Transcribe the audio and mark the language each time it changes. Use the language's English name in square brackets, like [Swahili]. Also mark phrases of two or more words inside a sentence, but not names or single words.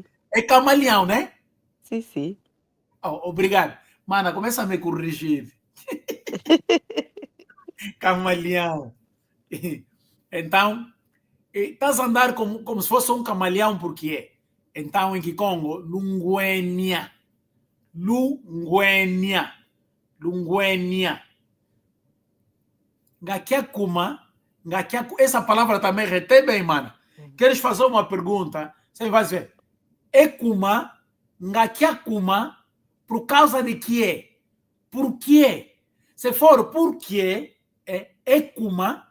[Portuguese] É camaleão, né? Sim. Oh, obrigado. Mana, começa a me corrigir. Camaleão. Então, estás a andar como se fosse um camaleão, por quê? Então, em Kikongo, lunguenia. Lunguenia. Lunguenia. Essa palavra também retém bem, mano. Queres fazer uma pergunta? Você vai dizer, [Kongo] Ekuma, Ngakiakuma, [Portuguese] por causa de quê? Por quê? Se for por quê, é Ekuma.